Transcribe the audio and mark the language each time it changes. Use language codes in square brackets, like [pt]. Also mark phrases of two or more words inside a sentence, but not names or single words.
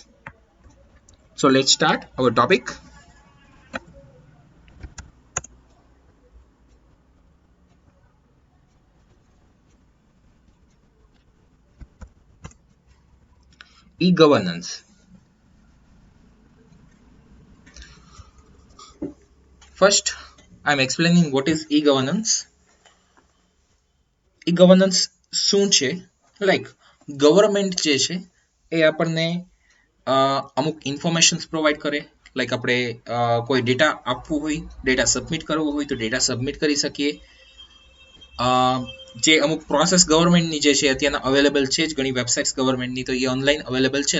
[en] So let's start our topic. E-governance. First, I am explaining what is e-governance. [gu] E-governance શું છે? [en] like government [gu] જે છે એ આપણને અમુક [en] informations provide [gu] કરે. લાઈક આપણે કોઈ ડેટા આપવું હોય, [en] data submit [gu] કરવો હોય તો [en] data submit [gu] કરી શકીએ. જે અમુક પ્રોસેસ ગવર્મેન્ટની જે છે અત્યારના અવેલેબલ છે જ ઘણી વેબસાઇટ્સ ગવર્મેન્ટની, તો એ [en] online available [gu] છે.